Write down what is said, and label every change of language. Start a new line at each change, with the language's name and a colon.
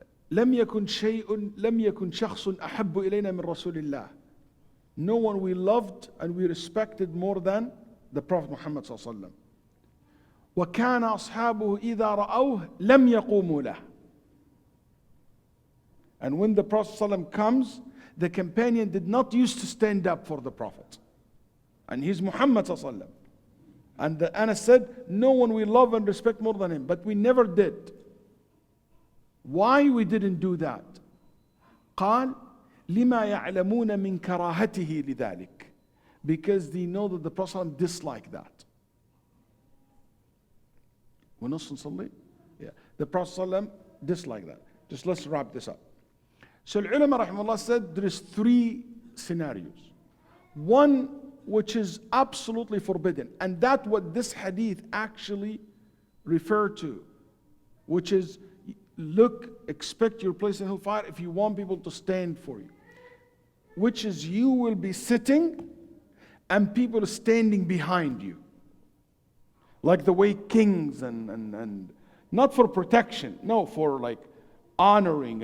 Arabic: لم يكن شيء لم يكن شخص أحب إلينا من رسول الله.
English: No one we loved and we respected more than the Prophet Muhammad صلى الله عليه وسلم.
Arabic: وكان أصحابه إذا رأوه لم يقوموا له.
English: And when the Prophet صلى الله عليه وسلم comes, the companion did not used to stand up for the Prophet. And he's Muhammad صلى الله عليه وسلم. And Anas said, no one we love and respect more than him, but we never did. Why we didn't do that?
Arabic: قال لما يعلمون من كراهته لذلك.
English: Because they know that the Prophet ﷺ disliked that. ونص نصلي? Yeah. The Prophet ﷺ disliked that. Just let's wrap this up. So
Arabic: العلماء رحمه الله
English: said there is three scenarios. One which is absolutely forbidden, and that's what this hadith actually referred to, which is look, expect your place in hellfire if you want people to stand for you, which is you will be sitting and people standing behind you, like the way kings and not for protection, no, for like honoring.